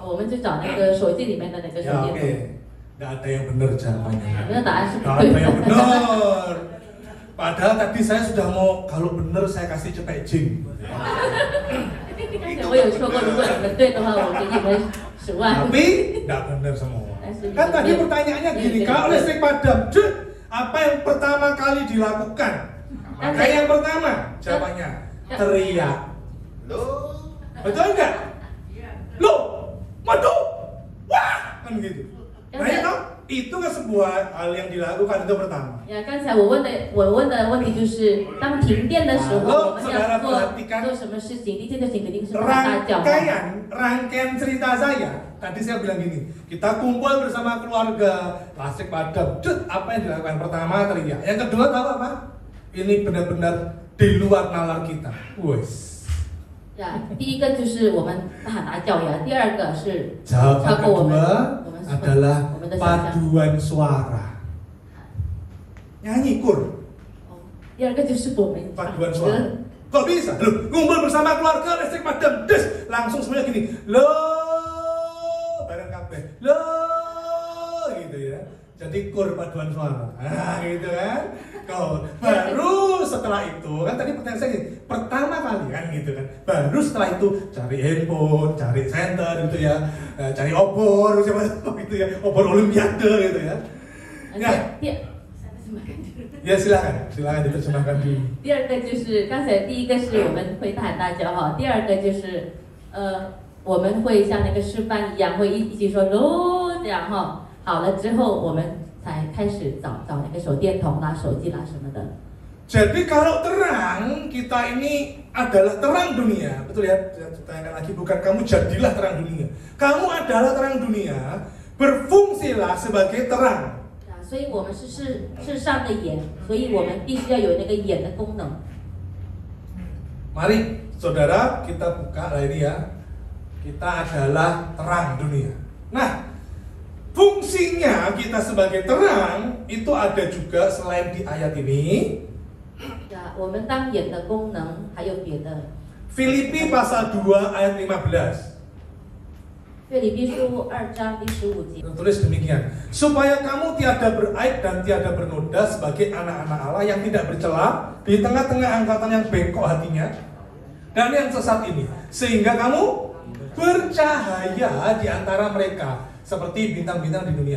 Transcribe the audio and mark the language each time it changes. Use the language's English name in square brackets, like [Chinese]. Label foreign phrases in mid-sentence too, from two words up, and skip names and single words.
[Chinese] 我们就找那个手机里面的那个手 [Indonesian] Ya [Chinese] 电 [Indonesian] oke, [Chinese] 筒。 [Indonesian] nggak ada yang benar jawabannya. [Chinese] 我们的答案是不 [Indonesian] Nggak [Chinese] 对 [Indonesian] ada yang [Chinese] 的。 [Indonesian] benar. Padahal tadi saya sudah mau kalau benar saya kasih cetek jing. [Chinese] 刚才我有说过，如果你们对的话，我给你们10万。 [Indonesian] Tapi nggak benar semua. Tapi Kan tadi benar. pertanyaannya gini, Iya, kalau benar. listrik padam, Dut, apa yang pertama kali dilakukan? Maka yang pertama jawabannya teriak. Betul nggak? Loh, waduh, wah, kan gitu. Nah itu kan sebuah hal yang dilakukan itu pertama. [Chinese] 呀，刚才我问的问题就是，当停电的时候，我们要做什么事情？第一件事情肯定是大叫。 [Indonesian] Rangkaian cerita saya, tadi saya bilang gini, kita kumpul bersama keluarga, listrik padam, Dut, apa yang dilakukan? Pertama teriak, yang kedua tahu apa? Ini benar-benar di luar nalar kita. Wes. [Chinese] 呀，第一个就是我们大叫呀，第二个是 [Indonesian] Jawaban [Chinese] 超过我们 [Indonesian] kedua adalah [Chinese] 我们的想象。 [Indonesian] paduan suara. Nyanyi kur. [Chinese] 第二个就是我们唱 [Indonesian] Paduan [Chinese] 歌 [Indonesian] suara. Kok bisa? Loh, ngumpul bersama keluarga listrik padam, des, langsung semuanya gini. Loh, [Javanese] bareng kabeh. [Indonesian] Loh, gitu ya. Jadi kur paduan suara. Nah, gitu kan. Kau baru setelah itu kan tadi pertanyaan saya gini, pertama kali kan gitu kan. Baru setelah itu cari handphone, cari center gitu ya. Cari obor siapa tahu gitu ya. Obor olimpiade gitu ya. Ya, [Chinese] 第 [Indonesian] ya silakan diterjemahkan dulu. [Chinese] 第二个就是刚才第一个是我们会大喊大叫哈，第二个就是我们会像那个示范一样，会一起说喽这样哈。好了之后，我们才开始找那个手电筒啦、手机啦什么的。 [Indonesian] Jadi kalau terang, kita ini adalah terang dunia. Betul ya? Saya tanyakan lagi, bukan kamu jadilah terang dunia. Kamu adalah terang dunia, berfungsilah sebagai terang. [Chinese] 所以我们是世上的眼，所以我们必须要有那个眼的功能。 [Indonesian] Mari saudara kita buka lah ini ya. Kita adalah terang dunia. Nah, fungsinya kita sebagai terang itu ada juga selain di ayat ini. [Chinese] 呀，我们当眼的功能还有别的。 [Indonesian] Filipi pasal 2 ayat 15. [Chinese] 腓立比书2章第15节。 [Indonesian] Tertulis demikian, supaya kamu tiada beraib dan tiada bernoda sebagai anak-anak Allah yang tidak bercela di tengah-tengah angkatan yang bengkok hatinya dan yang sesat ini, sehingga kamu bercahaya di antara mereka seperti bintang-bintang di dunia.